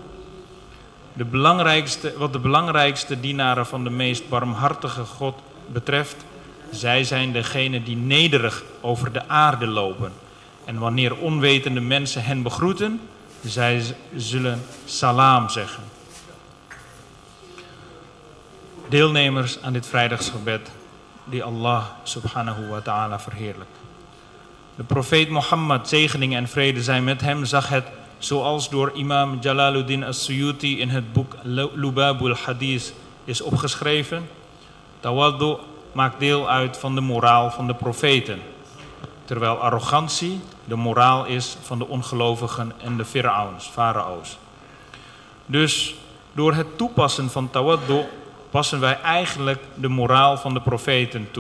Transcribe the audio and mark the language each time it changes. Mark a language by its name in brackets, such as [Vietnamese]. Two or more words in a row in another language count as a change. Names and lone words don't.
[Dutch] Wat de belangrijkste dienaren van de meest barmhartige God betreft, zij zijn degenen die nederig over de aarde lopen. En wanneer onwetende mensen hen begroeten, zij zullen salam zeggen. Deelnemers aan dit vrijdagsgebed die Allah [Arabic] سبحانه وتعالى [Dutch] verheerlijkt. De profeet Mohammed, zegeningen en vrede zijn met hem, zag het zoals door imam Jalaluddin as-Suyuti in het boek Lubabul Hadith is opgeschreven. Tawaddu maakt deel uit van de moraal van de profeten, terwijl arrogantie de moraal is van de ongelovigen en de farao's. Dus door het toepassen van tawaddu passen wij eigenlijk de moraal van de profeten toe.